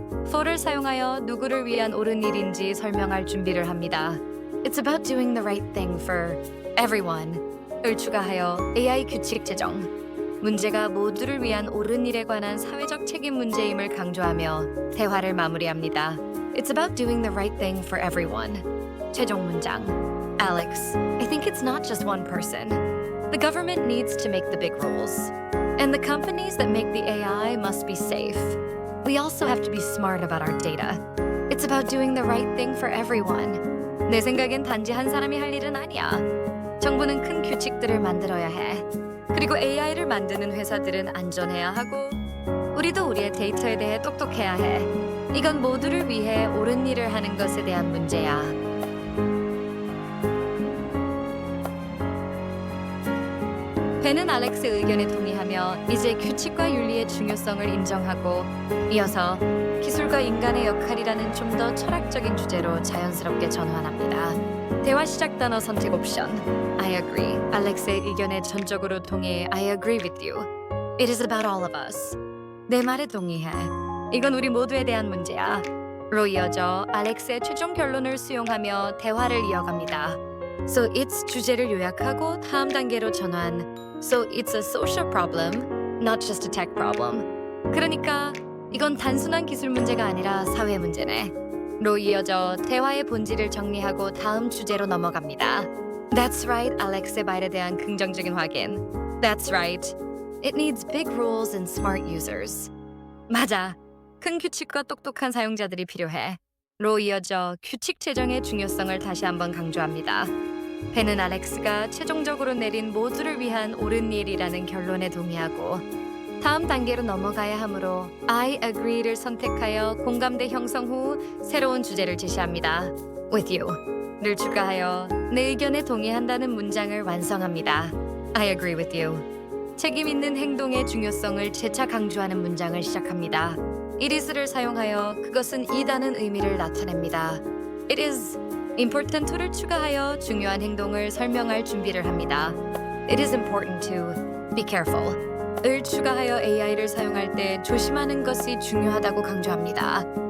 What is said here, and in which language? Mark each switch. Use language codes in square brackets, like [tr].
[ko] for를 사용하여 누구를 위한 옳은 일인지 설명할 준비를 합니다. [en] It's about doing the right thing for everyone. [ko] 을 추가하여 AI 규칙 제정. 문제가 모두를 위한 옳은 일에 관한 사회적 책임 문제임을 강조하며 대화를 마무리합니다. [en] It's about doing the right thing for everyone. [ko] 최종 문장. [en] Alex, I think it's not just one person. The government needs to make the big rules. And the companies that make the AI must be safe. We also have to be smart about our data. It's about doing the right thing for everyone. [ko] 내 생각엔 단지 한 사람이 할 일은 아니야. 정부는 큰 규칙들을 만들어야 해. 그리고 AI를 만드는 회사들은 안전해야 하고 우리도 우리의 데이터에 대해 똑똑해야 해. 이건 모두를 위해 옳은 일을 하는 것에 대한 문제야. 벤은 알렉스의 의견에 동의하며 이제 규칙과 윤리의 중요성을 인정하고 이어서 기술과 인간의 역할이라는 좀 더 철학적인 주제로 자연스럽게 전환합니다. 대화 시작 단어 선택 옵션. [en] I agree. [ko] 알렉스의 의견에 전적으로 동의해. [en] I agree with you. It is about all of us. [ko] 내 말에 동의해. 이건 우리 모두에 대한 문제야. 로 이어져 알렉스의 최종 결론을 수용하며 대화를 이어갑니다. [en] So it's [ko] 주제를 요약하고 다음 단계로 전환. [en] So it's a social problem, not just a tech problem. [ko] 그러니까 이건 단순한 기술 문제가 아니라 사회 문제네. 로 이어져 대화의 본질을 정리하고 다음 주제로 넘어갑니다. [en] That's right, [ko] 알렉스의 말에 대한 긍정적인 확인. [en] That's right. It needs big rules and smart users. [ko] 맞아. 큰 규칙과 똑똑한 사용자들이 필요해. 로 이어져 규칙 제정의 중요성을 다시 한번 강조합니다. 벤은 알렉스가 최종적으로 내린 모두를 위한 옳은 일이라는 결론에 동의하고 다음 단계로 넘어가야 하므로 [en] I agree [ko] 를 선택하여 공감대 형성 후 새로운 주제를 제시합니다. [en] With you [ko] 를 추가하여 내 의견에 동의한다는 문장을 완성합니다. [en] I agree with you. [ko] 책임 있는 행동의 중요성을 재차 강조하는 문장을 시작합니다. [en] It is [ko] 를 사용하여 그것은 이다는 의미를 나타냅니다. [en] It is important to [ko] 를 추가하여 중요한 행동을 설명할 준비를 합니다. [en] It is important to be careful. [ko] 을 추가하여 AI를 사용할 때 조심하는 것이 중요하다고 강조합니다.